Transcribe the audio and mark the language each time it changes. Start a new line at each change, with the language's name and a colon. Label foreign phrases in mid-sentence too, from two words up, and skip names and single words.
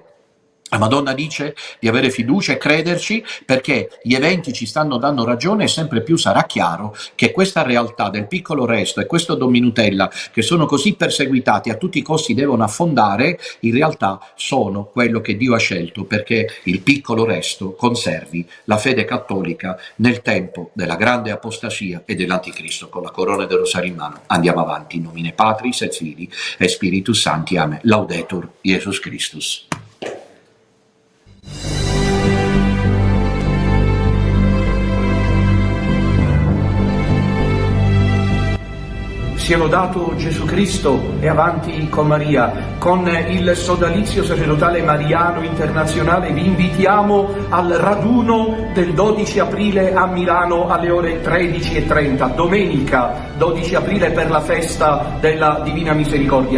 Italian: La Madonna dice di avere fiducia e crederci perché gli eventi ci stanno dando ragione e sempre più sarà chiaro che questa realtà del piccolo resto e questo Dominutella che sono così perseguitati a tutti i costi devono affondare, in realtà sono quello che Dio ha scelto perché il piccolo resto conservi la fede cattolica nel tempo della grande apostasia e dell'anticristo con la corona del rosario in mano. Andiamo avanti,
Latin: in nomine Patris et Filii et Spiritus Sancti. Amen. Laudetur Jesus Christus.
Italian: Sia lodato Gesù Cristo e avanti con Maria. Con il sodalizio sacerdotale mariano internazionale vi invitiamo al raduno del 12 aprile a Milano alle ore 13:30, domenica 12 aprile per la festa della Divina Misericordia.